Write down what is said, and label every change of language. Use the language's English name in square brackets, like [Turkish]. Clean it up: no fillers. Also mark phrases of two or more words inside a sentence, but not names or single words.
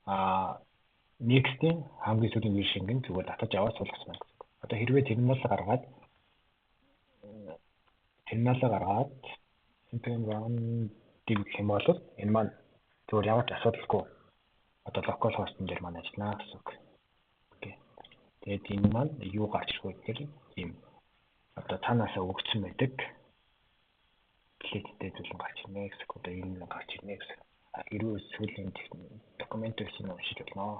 [Mongolian] next-ийн хамгийн сүүлийн version нь зүгээр татаж аваад суулгасан байна гэсэн. Одоо хэрвээ terminal-аа гаргаад [English] Npm run dig [Mongolian] гэх юм бол энэ маань зүгээр ямар ч асуудалгүй одоо [English] local host- [Mongolian] ын дээр маань ажиллана гэсэн үг. Окей. Тэгээд энэ маань юу гарч ирэх вэ гэхээр ийм одоо цаанаасаа өгсөн байдаг клиенттэй зүйлэн гарч ирнэ гэсэн. Одоо энэ гарч ирнэ гэсэн. Хэрвээ сүүлийн документ байсан уншиж болно.